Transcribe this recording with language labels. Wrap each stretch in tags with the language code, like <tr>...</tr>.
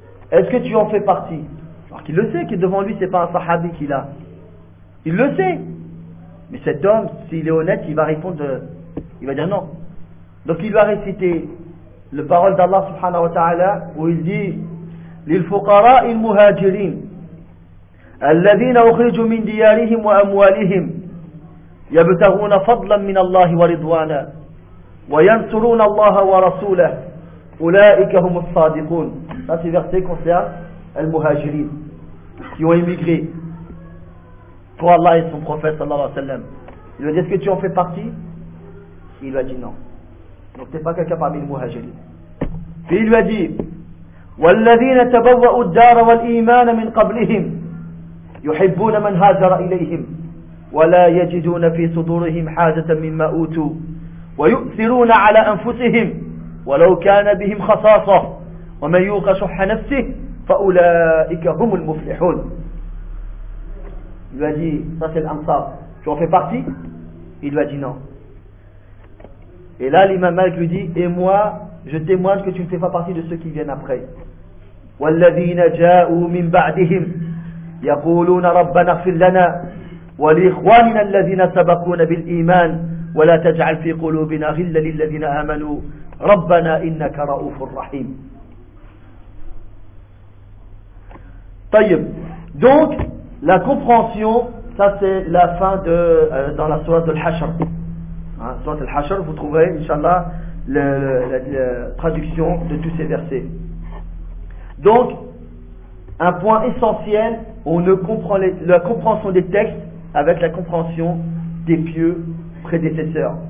<fr>Est-ce que tu en fais partie? Alors qu'il le sait, que devant lui, ce n'est pas un sahabi qu'il a. Il le sait. Mais cet homme, s'il est honnête, il va répondre, il va dire non. Donc il va réciter la parole d'Allah subhanahu wa ta'ala, où il dit,</fr> <ar>للفقراء المهاجرين الذين أخرجوا من ديارهم وأموالهم يبتغون فضلا من الله ورضوانا وينصرون الله ورسوله أولئك هم الصادقون.</ar> <fr>هذا verset concerne les muhajirins qui ont émigré pour Allah et son prophète</fr> <ar>صلى الله عليه وسلم.</ar> <fr>Il va dire, est-ce que tu en fais partie? Il lui a dit non. Donc t'es pas quelqu'un parmi les muhajirins. Puis il lui a dit,</fr> <ar>والذين تبوأوا الدار والإيمان من قبلهم يحبون من هاجر إليهم ولا يجدون في صدورهم حاجة مما أوتوا ويؤثرون على أنفسهم ولو كان بهم خصاصة ومن يوق شح نفسه فأولئك هم المفلحون.</ar> <fr>Il lui a dit, ça c'est l'Ansar, tu en fais partie? Il lui a dit non. Et là l'imam Malik lui dit, et moi je témoigne que tu ne fais pas partie de ceux qui viennent après.</fr> <ar>والذين جاءوا من بعدهم يقولون ربنا اغفر لنا ولإخواننا الذين سبقونا بالإيمان ولا تجعل في قلوبنا غلا للذين آمنوا ربنا إنك رؤوف رحيم. طيب.</ar> <fr>Donc la compréhension, ça c'est la fin de dans la sourate al-Hashr. Sourate al-Hashr, vous trouverez inshallah la traduction de tous ces versets. Donc un point essentiel, on ne comprend la compréhension des textes avec la compréhension des pieux prédécesseurs.</fr>